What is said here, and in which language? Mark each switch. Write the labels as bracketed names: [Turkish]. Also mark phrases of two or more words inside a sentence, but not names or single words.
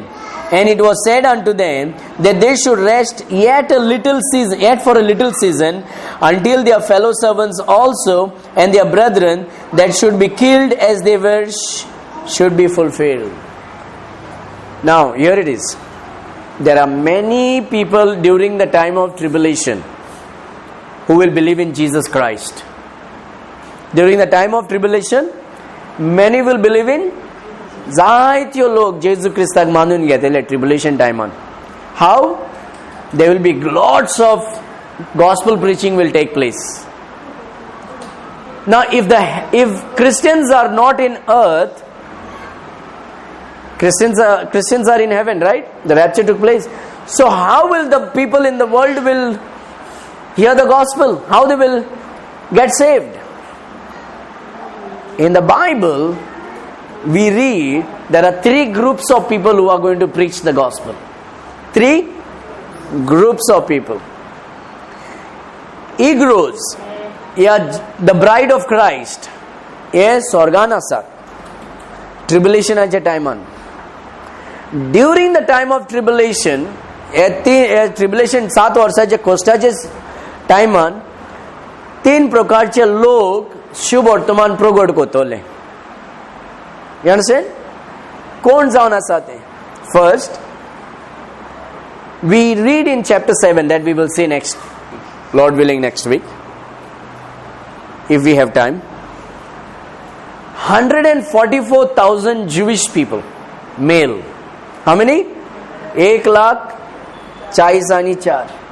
[English] And it was said unto them that they should rest yet for a little season, until their fellow servants also and their brethren that should be killed as they were should be fulfilled. Now here it is. There are many people during the time of tribulation who will believe in Jesus Christ. During the time of tribulation, many will believe in [Konkani] जायत्यो लोग जेजू क्रिस्ताक मानून घेतले ट्रिब्युलेशन टाइमान. [English] How? There will be lots of gospel preaching will take place. Now if Christians are not in earth, Christians are in heaven, right? The rapture took place. So how will the people in the world will hear the gospel? How they will get saved? In the Bible, we read there are 3 groups of people who are going to preach the gospel. 3 groups of people. Igros, the bride of Christ, [Konkani] स्वर्गान आसात ट्रिब्युलेशनाच्या टायमान. [English] During the time of tribulation, [Konkani] ट्रिब्युलेशन 7 वर्षाच्या कोस्टाचे टायमान 3 प्रकारचे लोक शुभ वर्तमान प्रगट करतले. [English] You understand? [Konkani] कोण जावन आसा ते? [English] फर्स्ट we read in chapter 7 that we will see next, Lord willing, next week, if we have time. 144,000 Jewish people, male. How many? 1,40,000.